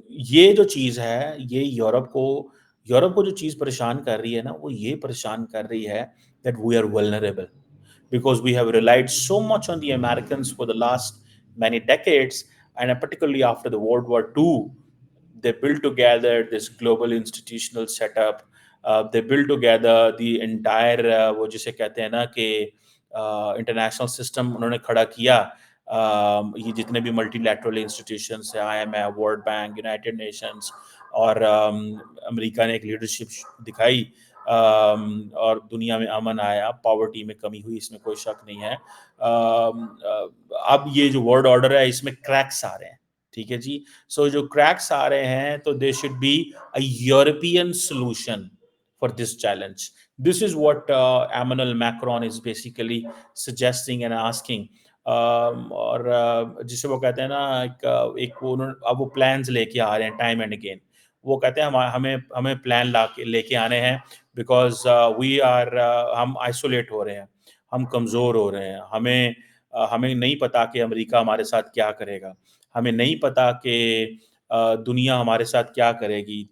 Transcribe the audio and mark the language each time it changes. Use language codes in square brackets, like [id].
[ur] یہ جو چیز ہے یہ یورپ کو جو چیز پریشان کر رہی ہے [en] نا، وہ یہ پریشان کر رہی ہے that we are vulnerable because we have relied so much on the Americans for the last many decades, and particularly after the World War II, they built together this global institutional setup. They built together the entire [ur] وہ جسے کہتے ہیں نا کہ international system انہوں نے کھڑا کیا. یہ جتنے بھی ملٹی لیٹرل انسٹیٹیوشنس ہیں، I am F, world bank, United nations, اور امریکہ نے ایک لیڈرشپ دکھائی، اور دنیا میں امن آیا، پاورٹی میں کمی ہوئی، اس میں کوئی شک نہیں ہے. اب یہ جو ورلڈ آرڈر ہے اس میں کریکس آ رہے ہیں. ٹھیک ہے جی. سو جو کریکس آ رہے ہیں تو [en] They should be a European solution for this challenge. This is what Emmanuel Macron is basically suggesting and asking. [ur] اور جسے وہ کہتے ہیں نا اب وہ پلانز لے کے آ رہے ہیں [en] Time and again. [ur] وہ کہتے ہیں ہمیں پلان لے کے آنے ہیں بیکاز ہم آئسولیٹ ہو رہے ہیں، ہم کمزور ہو رہے ہیں، ہمیں نہیں پتا کہ امریکہ ہمارے ساتھ کیا کرے گا، ہمیں نہیں پتا کہ دنیا ہمارے ساتھ کیا کرے گی.